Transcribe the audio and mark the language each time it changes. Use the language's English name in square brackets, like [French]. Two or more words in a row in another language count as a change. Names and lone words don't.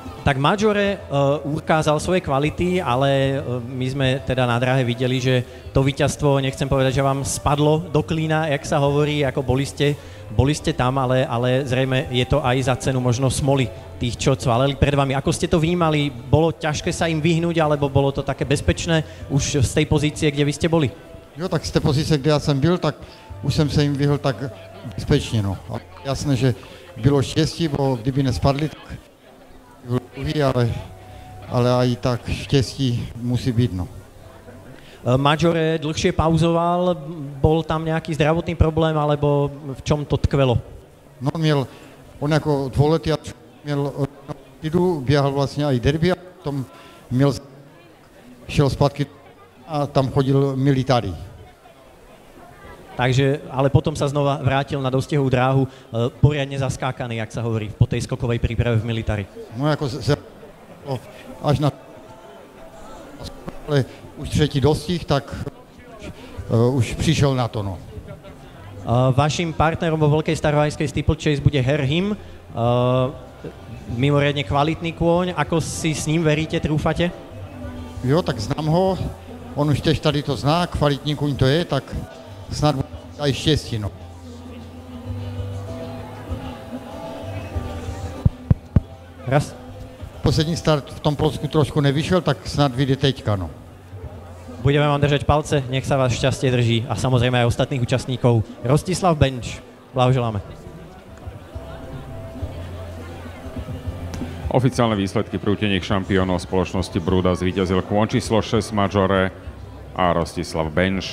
[Slovak] Tak Maggiore ukázal svoje kvality, ale my sme teda na dráhe videli, že to víťazstvo, nechcem povedať, že vám spadlo do klína, jak sa hovorí, ako boli ste tam, ale zrejme je to aj za cenu možno smoly tých, čo cvaleli pred vami. Ako ste to vnímali? Bolo ťažké sa im vyhnúť, alebo bolo to také bezpečné už z tej pozície, kde vy ste boli? [Czech] Jo, tak z té pozice, kde já jsem byl, tak už jsem se jim vyhl tak bezpečně, no. A jasné, že bylo štěstí, bo kdyby nespadli, tak byl druhý, ale aj tak štěstí musí být, no. [Slovak] Maggiore dlhšie pauzoval, bol tam nejaký zdravotný problém, alebo v čom to tkvelo? [Czech] No, on jako dvouletý měl běhal vlastně i derby a potom šel zpátky a tam chodil military. [Slovak] Takže, ale potom sa znova vrátil na dostihovú dráhu, poriadne zaskákaný, jak sa hovorí, po tej skokovej príprave v militari. [Czech] No jako až na ale už třetí dostih, tak už přišel na to, no. [Slovak] Vašim partnerom vo veľkej starohajskej steeplechase bude Herr Him, mimoriadne kvalitný kôň. Ako si s ním veríte, trúfate? [Czech] Jo, tak znám ho, on už tež tady to zná, kvalitní kůň to je, tak snad aj štěstí, no. Raz. Poslední start v tom Polsku trošku nevyšel, tak snad vyjde teďka, no. [Slovak] Budeme vám držať palce, nech sa vás šťastie drží a samozrejme aj ostatných účastníkov. Rostislav Benč, blahoželáme. Oficiálne výsledky prúteniek šampiónov spoločnosti Bruda zvíťazil kôň číslo 6 Maggiore a Rostislav Benč.